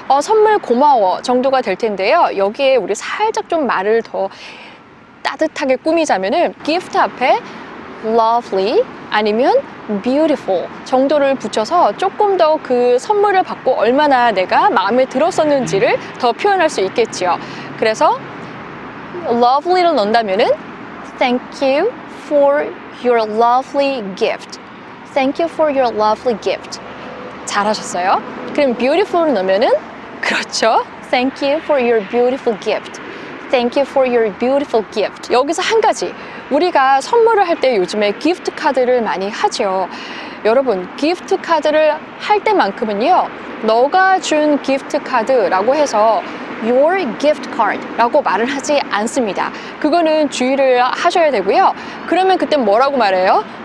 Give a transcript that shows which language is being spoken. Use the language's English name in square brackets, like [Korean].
[Korean] 선물 고마워 정도가 될 텐데요. 여기에 우리 살짝 좀 말을 더 따뜻하게 꾸미자면은 gift 앞에 lovely 아니면 beautiful 정도를 붙여서 조금 더 그 선물을 받고 얼마나 내가 마음에 들었었는지를 더 표현할 수 있겠지요. 그래서 lovely를 넣는다면은 [English] thank you for your lovely gift. Thank you for your lovely gift. [Korean] 잘하셨어요. 그럼 beautiful을 넣으면은 그렇죠. [English] Thank you for your beautiful gift. Thank you for your beautiful gift. [Korean] 여기서 한 가지, 우리가 선물을 할 때 요즘에 기프트 카드를 많이 하죠. 여러분, 기프트 카드를 할 때만큼은요, 너가 준 기프트 카드라고 해서 [English] your gift card [Korean] 라고 말을 하지 않습니다. 그거는 주의를 하셔야 되고요. 그러면 그때 뭐라고 말해요?